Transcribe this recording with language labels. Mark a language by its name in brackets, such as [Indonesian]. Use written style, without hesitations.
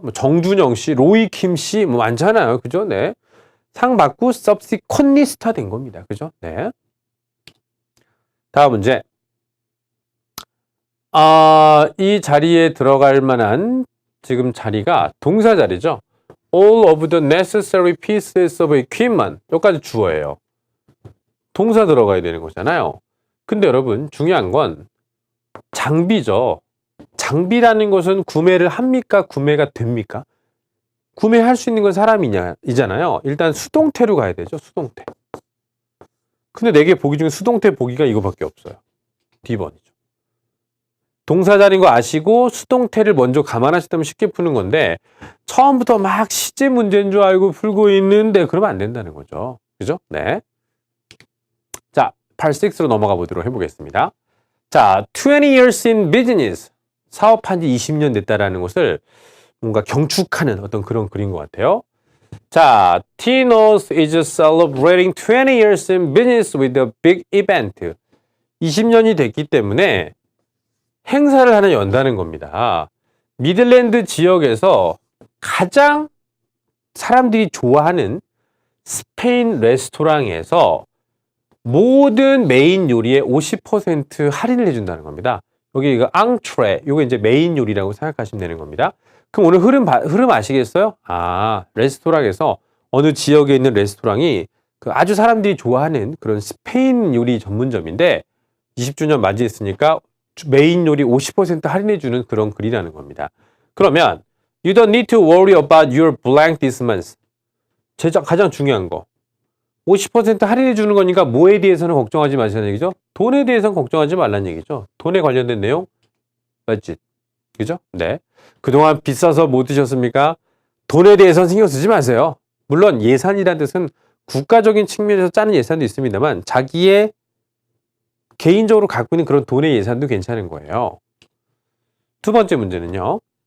[Korean] 뭐 정준영 씨, 로이킴 씨, 뭐 많잖아요. 그죠? 네. 상 받고 subsequently 스타 된 겁니다. 그죠? 네. 다음 문제. 이 자리에 들어갈 만한 지금 자리가 동사 자리죠. [English] All of the necessary pieces of equipment. [Korean] 여기까지 주어예요. 동사 들어가야 되는 거잖아요. 근데 여러분 중요한 건 장비죠. 장비라는 것은 구매를 합니까? 구매가 됩니까? 구매할 수 있는 건 사람이잖아요. 일단 수동태로 가야 되죠. 수동태. 근데 4개 보기 중에 수동태 보기가 이거밖에 없어요. D번이죠. 동사 자리인 거 아시고 수동태를 먼저 감안하셨다면 쉽게 푸는 건데 처음부터 막 시제 문제인 줄 알고 풀고 있는데 그러면 안 된다는 거죠. 그죠? 네. 자, 8-6로 넘어가 보도록 해보겠습니다. [English] 자, 20 years in business. [Korean] 사업한 지 20년 됐다라는 것을 뭔가 경축하는 어떤 그런 글인 것 같아요. [English] 자, Tino's is celebrating 20 years in business with a big event. [Korean] 20년이 됐기 때문에 행사를 하나 연다는 겁니다. 미들랜드 지역에서 가장 사람들이 좋아하는 스페인 레스토랑에서 모든 메인 요리에 50% 할인을 해준다는 겁니다. 여기 이거 앙트레, 이거 이제 메인 요리라고 생각하시면 되는 겁니다. 그럼 오늘 흐름 아시겠어요? 레스토랑에서 어느 지역에 있는 레스토랑이 아주 사람들이 좋아하는 그런 스페인 요리 전문점인데 20주년 맞이했으니까 메인 요리 50% 할인해주는 그런 글이라는 겁니다. 그러면 [English] You don't need to worry about your blank this month. [Korean] 가장 중요한 거. 50% 할인해주는 거니까 뭐에 대해서는 걱정하지 마시라는 얘기죠? 돈에 대해서는 걱정하지 말라는 얘기죠. 돈에 관련된 내용, budget. 그죠? 네. 그동안 비싸서 못 드셨습니까? 돈에 대해서는 신경 쓰지 마세요. 물론 예산이라는 뜻은 국가적인 측면에서 짜는 예산도 있습니다만 자기의 개인적으로 갖고 있는 그런 돈의 예산도 괜찮은 거예요. 두 번째 문제는요.